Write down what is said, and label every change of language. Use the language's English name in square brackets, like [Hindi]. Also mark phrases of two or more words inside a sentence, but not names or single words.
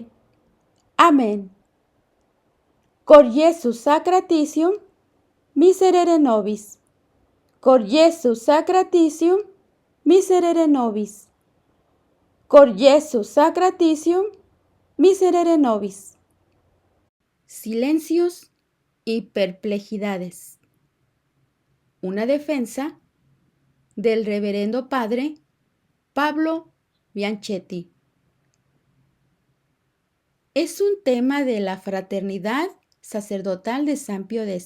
[Spanish] Amén. [Latin] Cor Iesu sacratitium miserere nobis. Cor Iesu sacratitium miserere nobis. Cor Iesu sacratitium miserere nobis. [Spanish] Silencios y perplejidades. Una defensa del reverendo padre Pablo Bianchetti. Es un tema de la fraternidad sacerdotal de San Pío X.